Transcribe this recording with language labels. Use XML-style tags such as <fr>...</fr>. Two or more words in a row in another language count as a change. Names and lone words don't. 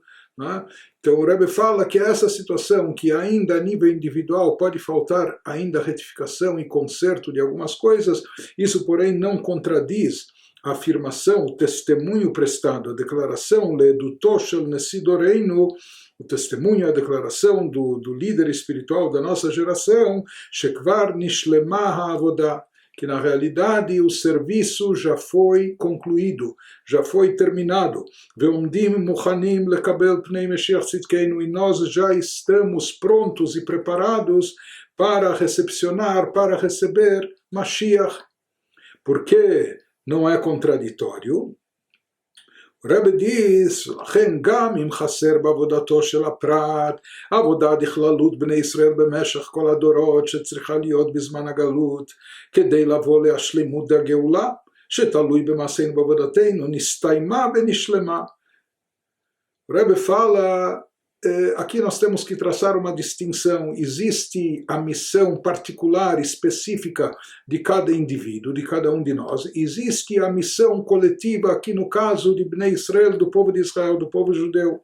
<pt>Então o Rebbe fala que essa situação, que ainda a nível individual pode faltar ainda retificação e conserto de algumas coisas, isso porém não contradiz a afirmação, o testemunho prestado, a declaração</pt> <he>לעדותו של נשיא דורנו,</he> <pt>o testemunho, a declaração do líder espiritual da nossa geração,</pt> <he>שכבר נשלמה העבודה,</he> <pt>que na realidade o serviço já foi concluído, já foi terminado.</pt> <he>ועומדים מוכנים לקבל פני משיח צדקנו,</he> <pt>e nós já estamos prontos e preparados para recepcionar, para receber Mashiach. Por que não é contraditório? O Rebbe diz,</pt> <he>לכן גם אם חסר בעבודתו של הפרט, עבודת הכללות בני ישראל במשך כל הדורות שצריכה להיות בזמן הגלות, כדי לבוא להשלימות הגאולה, שתלוי במעשינו בעבודתנו, נסתיימה ונשלמה.</he> <pt>O Rebbe fala, aqui nós temos que traçar uma distinção. Existe a missão particular, específica de cada indivíduo, de cada um de nós. Existe a missão coletiva, aqui no caso de</pt> <he>בני ישראל,</he> <pt>do povo de Israel, do povo judeu.</pt>